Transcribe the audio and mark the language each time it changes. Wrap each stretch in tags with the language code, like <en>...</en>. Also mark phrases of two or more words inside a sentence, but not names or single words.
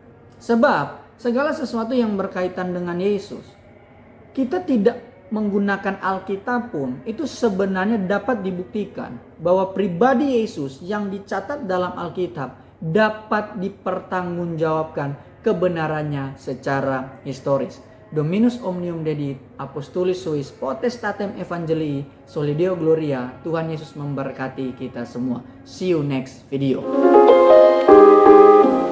<id>Sebab segala sesuatu yang berkaitan dengan Yesus, kita tidak menggunakan Alkitab pun, itu sebenarnya dapat dibuktikan bahwa pribadi Yesus yang dicatat dalam Alkitab dapat dipertanggungjawabkan kebenarannya secara historis.</id> <la>Dominus omnium dedit, apostolis suis, potestatem evangelii, soli Deo gloria.</la> <id>Tuhan Yesus memberkati kita semua.</id> <en>See you next video.</en>